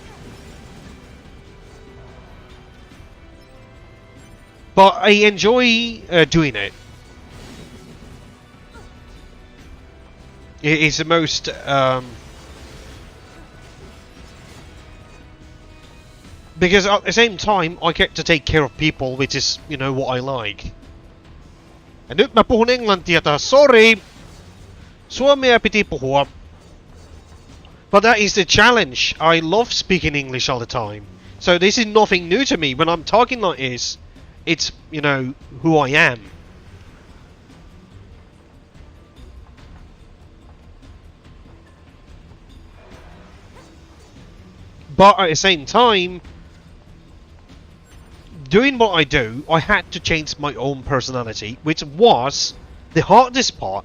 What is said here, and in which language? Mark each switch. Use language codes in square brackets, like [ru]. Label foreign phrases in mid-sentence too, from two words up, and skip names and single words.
[en] But I enjoy doing it. It is the most because at the same time I get to take care of people, which is, you know, what I like. [fi] Ja nyt mä puhun englantia taas, sorry! Suomea piti puhua. [en] But that is the challenge. I love speaking English all the time. So this is nothing new to me. When I'm talking like this, it's, you know, who I am. But at the same time, doing what I do, I had to change my own personality, which was the hardest part.